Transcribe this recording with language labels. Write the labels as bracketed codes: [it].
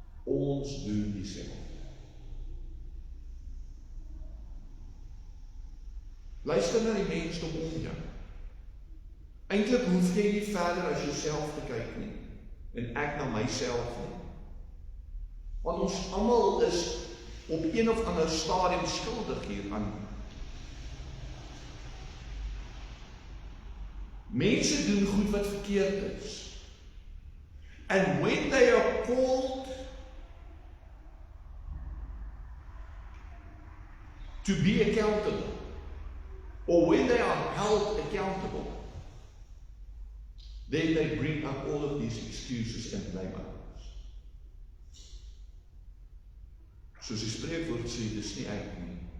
[af] Ons doen dieselfde. Luister na die mensdom om jou. Eintlik hoef jy nie verder as jouself te kyk nie, en ek na myself nie. Want ons almal is op een of ander stadium skuldig hieraan. Mense doen goed wat verkeerd is. [en] And when they are called to be accountable, or when they are held accountable, then they bring up all of these excuses and blame others. [af] Soos die spreekwoord sê, dis nie ek nie.